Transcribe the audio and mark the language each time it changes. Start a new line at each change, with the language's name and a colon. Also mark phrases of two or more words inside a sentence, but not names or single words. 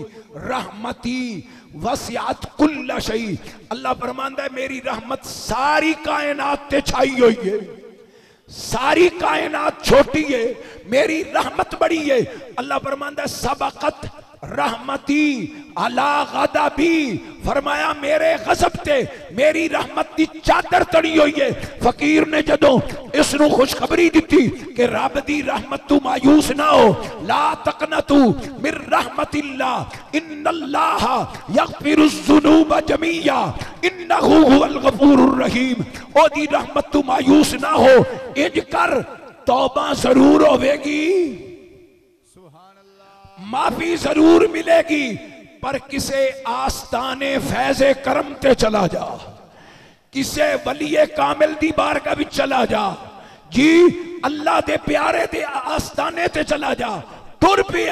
Arabic: رحمتي وسعت كل شيء,
Punjabi: اللہ فرماندا ہے میری رحمت ساری کائنات تے چھائی ہوئی ہے، ساری کائنات چھوٹی ہے، میری رحمت بڑی ہے. اللہ فرماندا ہے
Arabic: سبقت رحمتي على غضبي,
Punjabi: فرمایا میرے غضب تے میری رحمت کی چادر تڑی ہوئی ہے. فقیر نے جدوں اِس نوں خوشخبری دی کہ رب دی رحمت توں مایوس نہ ہو,
Arabic: لا تقنطوا من رحمة الله إن الله يغفر الذنوب جميعا إنه هو الغفور الرحيم,
Punjabi: اوہدی رحمت توں مایوس نہ ہو، اِنج کر توبہ ضرور ہووے گی, معافی ضرور ملے گی، پر کسے آستانے فیضِ کرم تے چلا جا، کسے ولیِ کامل دی بارگاہ وچ چلا جا، جی اللہ دے پیارے دے آستانے تے چلا جا، ٹُر پئے.